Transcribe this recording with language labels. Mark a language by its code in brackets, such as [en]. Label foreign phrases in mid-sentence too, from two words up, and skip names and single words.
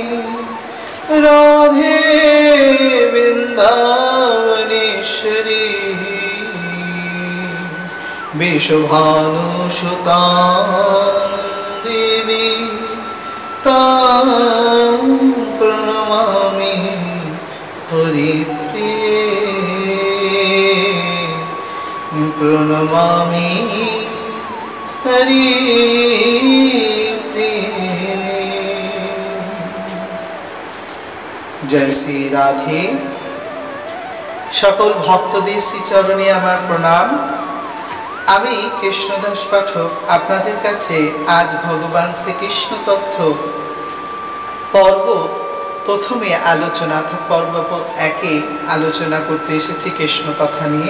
[sa] राधे वृन्दावनेश्वरी विश्वभानुसुतां देवी तां प्रणमामि हरिप्रिये प्रणमामि हरिप्रिये। जय श्री राधे। [bn] সকল ভক্তদের শ্রীচরণে আমার প্রণাম। আমি কৃষ্ণদাস পাঠক আপনাদের কাছে আজ ভগবান শ্রীকৃষ্ণ তথ্য পর্ব প্রথমে আলোচনা অর্থাৎ পর্ব 1-এ আলোচনা করতে এসেছি কৃষ্ণ কথা নিয়ে।